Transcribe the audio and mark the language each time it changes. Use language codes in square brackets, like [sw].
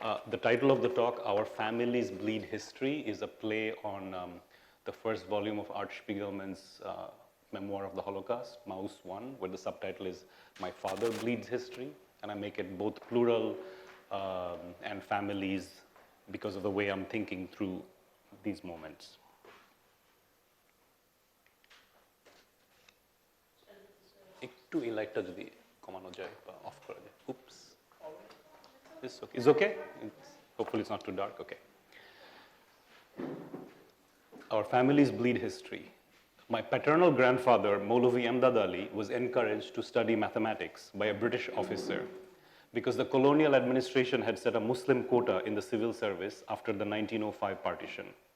[en] The title of the talk, Our Families Bleed History, is a play on the first volume of Art Spiegelman's Memoir of the Holocaust, Maus 1, where the subtitle is My Father Bleeds History. And I make it both plural and families because of the way I'm thinking through these moments. [bn] একটু এই লাইটটা যদি কমানো যায় বা of করা যায়। [en] Oops. It's okay? Hopefully it's not too dark. Okay. Our families bleed history. My paternal grandfather, Maulavi Amdad Ali, was encouraged to study mathematics by a British officer because the colonial administration had set a Muslim quota in the civil service after the 1905 partition.